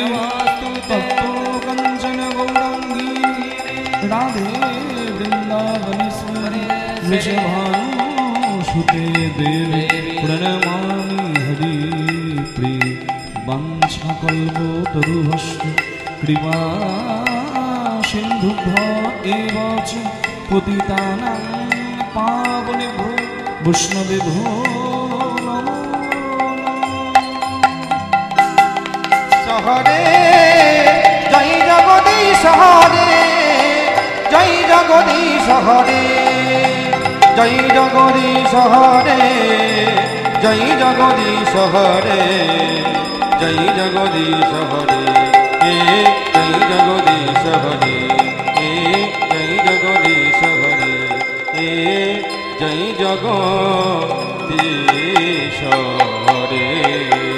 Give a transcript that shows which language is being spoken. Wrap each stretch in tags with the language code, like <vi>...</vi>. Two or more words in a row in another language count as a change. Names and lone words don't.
<sa>तप्तो कञ्चन गौराङ्गी राधे वृन्दावनेश्वरी वृषभानुसुते देवी प्रणमामि हरिप्रिये वाञ्छाकल्पतरुभ्यश्च कृपा सिन्धुभ्य एव च पतितानां पावनेभ्यो वैष्णवेभ्यो नमो</sa> <hi>शहरे जय जगदीश हरे जय जगदीश हरे जय जगदीश हरे जय जगदीश हरे जय जगदीश हरे हे जय जगदीश हरे हे जय जगदीश हरे हे जय जगदीश हरे</hi>